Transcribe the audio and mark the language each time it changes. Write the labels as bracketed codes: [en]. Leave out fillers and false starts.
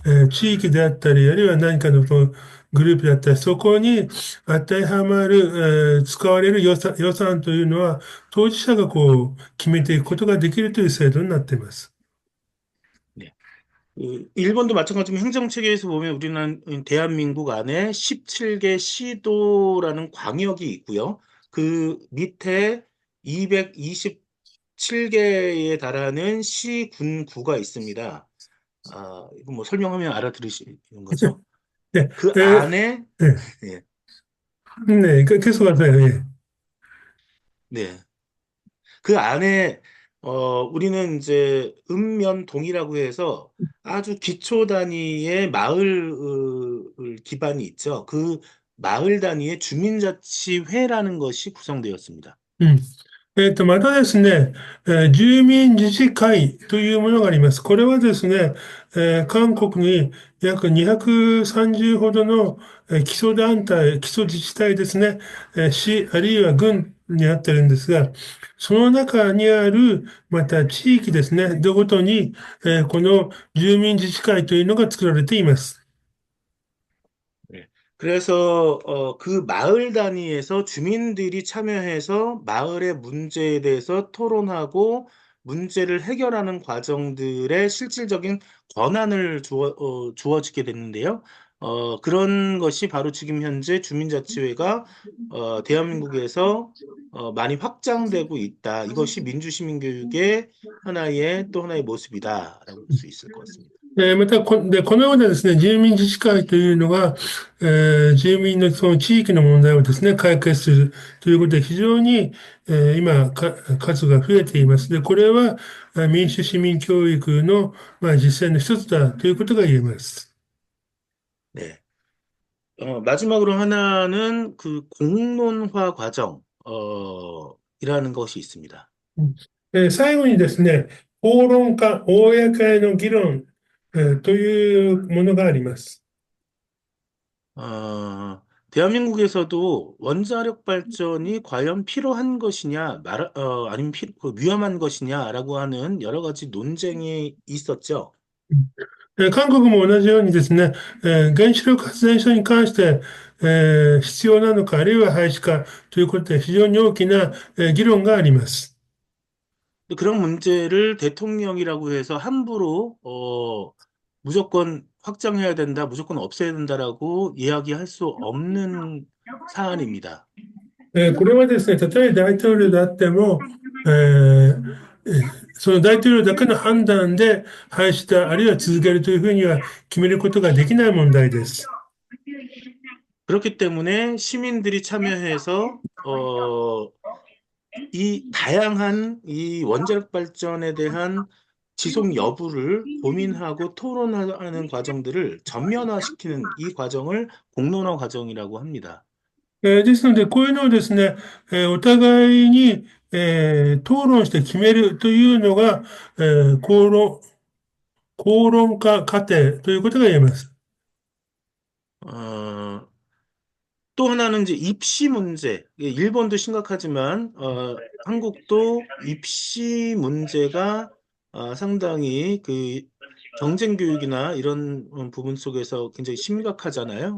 [ja] 地域であったり、あるいは何かのそのグループであったり、そこに当てはまる、使われる予算というのは、当事者がこう、決めていくことができるという制度になっています。 네. [ko] 일본도 마찬가지로 행정체계에서 보면 우리는 대한민국 안에 17개 시도라는 광역이 있고요. 그 밑에 227개에 달하는 시, 군, 구가 있습니다. 이거 뭐 설명하면 알아들으시는 거죠? 네, 그 에, 안에, 네, 예, 네, 계속하세요. 예. 네. 그 안에 우리는 이제 읍면동이라고 해서 아주 기초 단위의 마을 기반이 있죠. 그 마을 단위의 주민자치회라는 것이 구성되었습니다. うん。 [ja] またですね、住民自治会というものがあります。これはですね、韓国に約230ほどの基礎団体、基礎自治体ですね、市あるいは郡になってるんですが、その中にある、また地域ですね、どごとに、この住民自治会というのが作られています。 네. [ko] 그래서 그 마을 단위에서 주민들이 참여해서 마을의 문제에 대해서 토론하고 문제를 해결하는 과정들의 실질적인 권한을 주어지게 됐는데요. 그런 것이 바로 지금 현재 주민자치회가 대한민국에서 많이 확장되고 있다. 이것이 민주시민교육의 또 하나의 모습이다라고 볼 수 있을 것 같습니다. [ja] またこのようなですね、住民自治会というのが、住民のその地域の問題をですね、解決するということで非常に、今数が増えています。で、これは民主市民教育の、実践の一つだということが言えます。 네. [ko] 마지막으로 하나는 그 공론화 과정, 이라는 것이 있습니다. [ja] 最後にですね、討論家、公への議論、というものがあります。 [ko] 대한민국에서도 원자력 발전이 과연 필요한 것이냐, 아니면 위험한 것이냐라고 하는 여러 가지 논쟁이 있었죠. [ja] 韓国も同じようにですね、原子力発電所に関して、必要なのか、あるいは廃止かということで非常に大きな、議論があります。 [ko] 그런 문제를 대통령이라고 해서 함부로, 무조건 확장해야 된다, 무조건 없애야 된다라고 이야기할 수 없는 사안입니다. [ja] これはですね、例えば大統領であっても、えーその大統領だけの判断で廃止だ、あるいは続けるというふうには決めることができない問題です。 [ko] 그렇기 때문에 시민들이 참여해서 이 다양한 이 원자력 발전에 대한 지속 여부를 고민하고 토론하는 과정들을 전면화시키는 이 과정을 공론화 과정이라고 합니다. [ja] ですので、こういうのをですね、お互いに、討論して決めるというのが、討論化過程ということが言えます。 [ko] 어, 또 하나는 이제 입시 문제. 일본도 심각하지만 한국도 입시 문제가 상당히 그 경쟁 교육이나 이런 부분 속에서 굉장히 심각하잖아요.